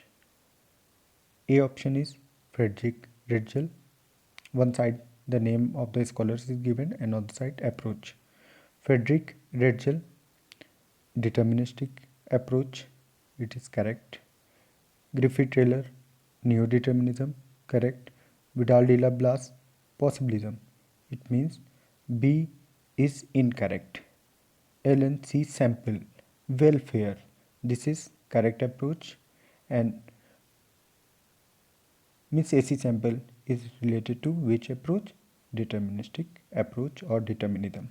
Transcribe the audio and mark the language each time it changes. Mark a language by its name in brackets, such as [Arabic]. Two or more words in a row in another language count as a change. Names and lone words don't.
[English] A option is Frederick Hetzel. One side the name of the scholars is given, and on the side approach. Frederick Hetzel, deterministic approach, it is correct. Griffith Taylor, neo-determinism, correct. Vidal de la Blas, possibilism, it means B is incorrect. Ellen C. Semple, welfare, this is correct approach. And Miss A.C. Semple is related to which approach? Deterministic approach or determinism.